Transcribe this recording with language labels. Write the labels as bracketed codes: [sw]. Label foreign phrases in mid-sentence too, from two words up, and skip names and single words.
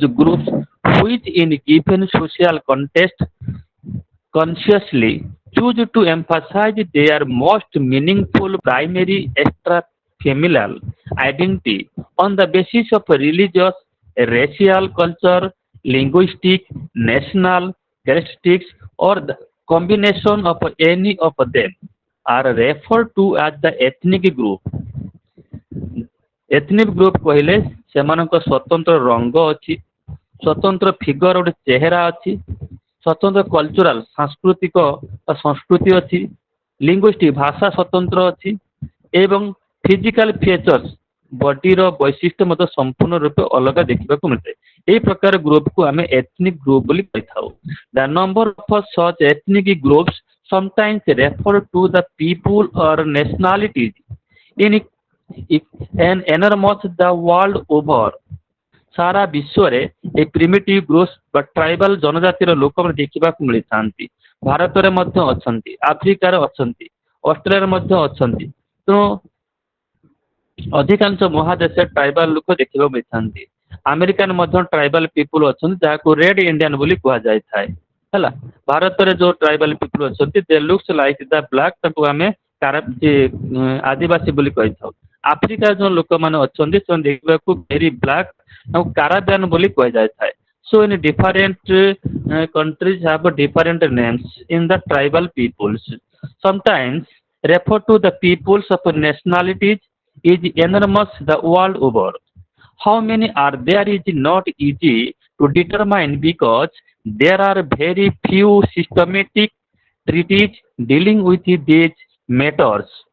[en] groups which in given social context consciously choose to emphasize their most meaningful primary extra-familial identity on the basis of religious, racial, culture, linguistic, national characteristics, or the combination of any of them are referred to as the ethnic group. ethnic group [or] କହିଲେ ସେମାନଙ୍କ ସ୍ୱତନ୍ତ୍ର ରଙ୍ଗ ଅଛି, ସ୍ୱତନ୍ତ୍ର ଫିଗର ଗୋଟେ ଚେହେରା ଅଛି, ସ୍ୱତନ୍ତ୍ର କଲଚରାଲ ସାଂସ୍କୃତିକ ସଂସ୍କୃତି ଅଛି, ଲିଙ୍ଗୁଇଷ୍ଟିକ ଭାଷା ସ୍ୱତନ୍ତ୍ର ଅଛି ଏବଂ [en] physical features bodyର [or] ବୈଶିଷ୍ଟ୍ୟ ମଧ୍ୟ ସମ୍ପୂର୍ଣ୍ଣ ରୂପେ ଅଲଗା ଦେଖିବାକୁ ମିଳିଥାଏ। ଏହି ପ୍ରକାର ଗ୍ରୁପକୁ ଆମେ [en] ethnic group [or] ବୋଲି କହିଥାଉ। [en] the number of such ethnic groups sometimes refer to the people or nationalities in an enormous the world over. [or] ସାରା ବିଶ୍ୱରେ এই [en] primitive groups [or] ବା ଟ୍ରାଇବାଲ ଜନଜାତିର ଲୋକମାନେ ଦେଖିବାକୁ ମିଳିଥାନ୍ତି। ଭାରତରେ ମଧ୍ୟ ଅଛନ୍ତି, ଆଫ୍ରିକାରେ ଅଛନ୍ତି, ଅଷ୍ଟ୍ରେଲିଆରେ ମଧ୍ୟ ଅଛନ୍ତି। ତେଣୁ ଅଧିକାଂଶ ମହାଦେଶରେ ଟ୍ରାଇବାଲ ଲୋକ ଦେଖିବାକୁ ମିଳିଥାନ୍ତି। ଆମେରିକାରେ ମଧ୍ୟ [en] tribal people [or] ଅଛନ୍ତି ଯାହାକୁ [en] Red Indian [or] ବୋଲି କୁହାଯାଇଥାଏ। ହେଲା, ଭାରତରେ ଯେଉଁ [en] tribal people [or] ଅଛନ୍ତି [en] they looks like the black, [or] ତାଙ୍କୁ ଆମେ ଆଦିବାସୀ ବୋଲି କହିଥାଉ। ଆଫ୍ରିକା ଯେଉଁ ଲୋକମାନେ ଅଛନ୍ତି ସେମାନେ ଦେଖିବାକୁ [en] very black, [or] ତାଙ୍କୁ କାରାବିଆନ୍ ବୋଲି କୁହାଯାଇଥାଏ। [en] So in different countries have different names in the tribal peoples. Sometimes refer to the peoples of nationalities is enormous the world over. How many are there is not easy to determine because there are very few systematic treaties dealing with these matters.